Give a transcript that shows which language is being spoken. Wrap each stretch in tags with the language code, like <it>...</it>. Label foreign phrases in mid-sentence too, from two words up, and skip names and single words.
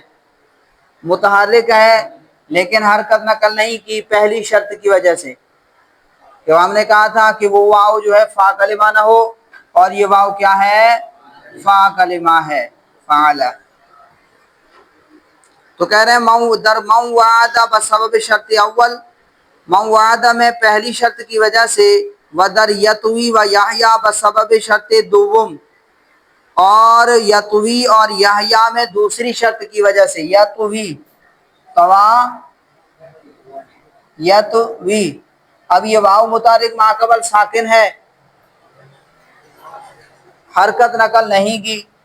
<ur>متحرک ہے، لیکن حرکت نقل نہیں کی پہلی شرط کی وجہ سے، کہ ہم نے کہا تھا کہ وہ واو جو ہے فا کلمہ نہ ہو، اور یہ واو کیا ہے؟ فا کلمہ ہے، فعلا۔ تو کہہ رہے ہیں</ur> <fa>در من وعدہ بسبب شرط اول،</fa> <ur>من وعدہ میں پہلی شرط کی وجہ سے،</ur> <fa>و در یتوی و یحییٰ بسبب شرط دوم،</fa> <ur>اور یتوی اور یحییٰ میں دوسری شرط کی وجہ سے، یتوی توا، یتوی اب یہ واو متحرک ما قبل ساکن ہے، حرکت نقل نہیں کی.</ur>